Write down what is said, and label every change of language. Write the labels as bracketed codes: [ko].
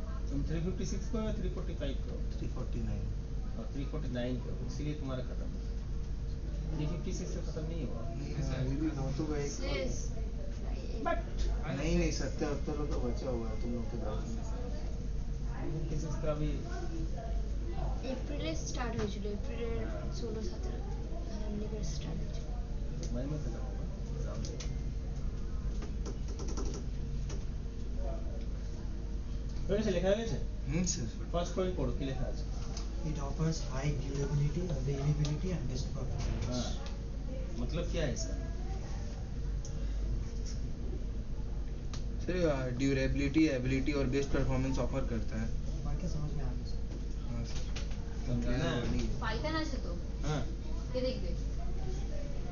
[hi] तुम 356 को या 345 को? 349 और 349 को, इसीलिए तुम्हारा खत्म। 356 से खत्म नहीं हुआ। अभी भी वो तो एक बट नहीं 70-78 का बचा हुआ है तुम लोग के बैच में। 56 का भी [bn] এপ্রিলে স্টার্ট হয়েছিল, এপ্রিলের 16-17 স্টার্ট হয়েছিল। [hi] मई में खत्म होगा एग्जाम से। वैसे लिखा है वैसे सर फर्स्ट पॉइंट पढ़ो [bn] কি লেখা আছে? [en] It offers high durability, availability and best performance. [hi] हाँ, मतलब क्या है इसका? सर ड्यूरेबिलिटी एबिलिटी और बेस्ट परफॉर्मेंस ऑफर करता है। पढ़ के समझ में आ गया सर। हाँ सर समझाना है? [bn] পাইথন আছে তো, [hi] हाँ [bn] কে দেখবে?